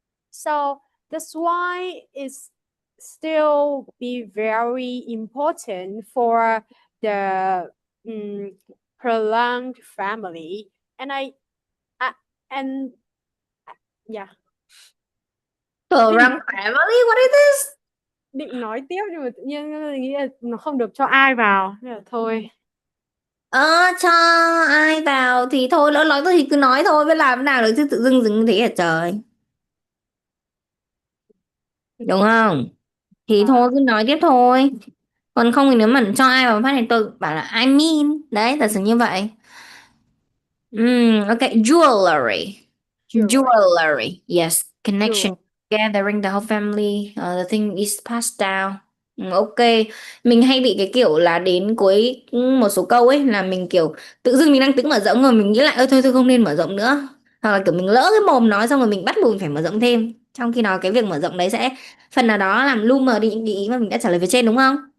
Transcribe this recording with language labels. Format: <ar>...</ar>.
<en>So that's why it's still be very important for the mm, prolonged family. And I and yeah, So</en> <vi>định</vi> <en>wrong family, what is this?</en> <vi>định nói tiếp nhưng mà tự nhiên nghĩ là nó không được cho ai vào nên là thôi. Ờ, cho ai vào thì thôi, lỡ nói tôi thì cứ nói thôi, biết làm thế nào được chứ tự dưng dưng thế hả trời, đúng không? Thì thôi Và cứ nói tiếp thôi. Còn không thì nếu mà cho ai vào phát thì tôi bảo là</vi> <en>I mean.</en> <vi>Đấy, thật sự như vậy.</vi> <en>Okay, jewelry. jewelry, Jewelry. Yes, connection, jewel. gathering the whole family. The thing is passed down.</en> <vi>Ok, mình hay bị cái kiểu là đến cuối một số câu ấy là mình kiểu tự dưng mình đang tính mở rộng rồi mình nghĩ lại ơi thôi thôi không nên mở rộng nữa. Hoặc là kiểu mình lỡ cái mồm nói xong rồi mình bắt buộc mình phải mở rộng thêm. Trong khi đó cái việc mở rộng đấy sẽ phần nào đó làm lu mờ đi những cái ý mà mình đã trả lời phía trên đúng không?</vi>